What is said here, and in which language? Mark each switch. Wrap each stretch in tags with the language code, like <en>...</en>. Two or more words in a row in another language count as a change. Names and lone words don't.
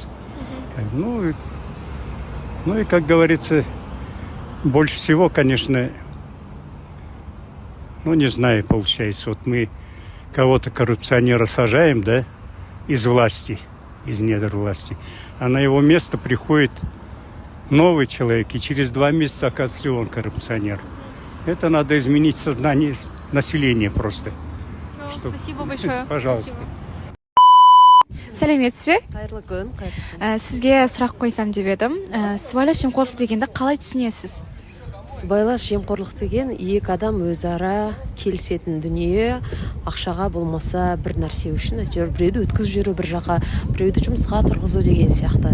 <ru>Ну и, как говорится, больше всего, конечно, не знаю, получается, вот мы кого-то коррупционера сажаем, да, из власти, из недр власти, а на его место приходит новый человек, и через 2 месяца оказывается он коррупционер. Это надо изменить сознание населения просто. Спасибо большое. Пожалуйста.</ru> <kk>Сәлеметсіз бе? Қайырлы күн. Сізге сұрақ қойсам деп едім. Сыбайлас жемқорлық дегенді қалай түсінесіз? Сыбайлас жемқорлық деген екі адам өзара келісетін дүние, ақшаға болмаса бір нәрсе үшін, әйтеуір біреуді өткізіп жүру бір жаққа, біреуді жұмысқа тұрғызу деген сияқты.</kk>